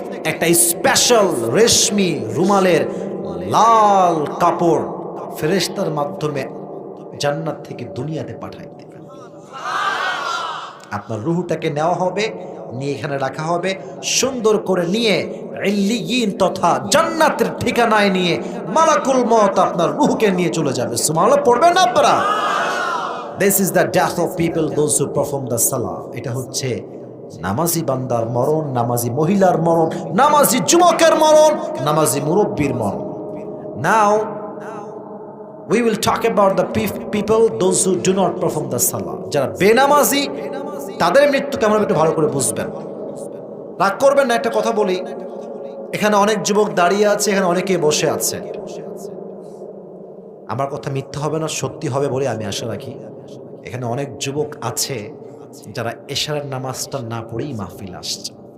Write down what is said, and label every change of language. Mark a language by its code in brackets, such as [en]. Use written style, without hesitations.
[bn] একটা স্পেশাল রেশমি রুমালের লাল কাপড় ফেরেশতার মাধ্যমে জান্নাত থেকে দুনিয়াতে পাঠাই দেবে। আপনার রুহটাকে নেওয়া হবে, নিয়ে এখানে রাখা হবে, সুন্দর করে নিয়ে ইল্লিয়িন তথা জান্নাতের ঠিকানায় নিয়ে মালাকুল মউত আপনার রুহকে নিয়ে চলে যাবে। সুবহানাল্লাহ পড়বেন না আপনারা? [en] This is the death of people those who perform the salah. [bn] এটা হচ্ছে নামাজি বান্দার মরণ, নামাজি মহিলার মরণ, নামাজি যুবকের মরণ, নামাজি মুরব্বির মরণ। [en] Now we will talk about the people those who do not perform the salah. [bn] যারা বেনামাজি তাদের মৃত্যু কেমন একটু ভালো করে বুঝবেন। রাগ করবেন না, একটা কথা বলি, এখানে অনেক যুবক দাঁড়িয়ে আছে, এখানে অনেকে বসে আছে। আমার কথা মিথ্যা হবে না, সত্যি হবে বলে আমি আশা রাখি। এখানে অনেক যুবক আছে যারা এশারের নামাজটা না পড়েই মাহফিল আসছে।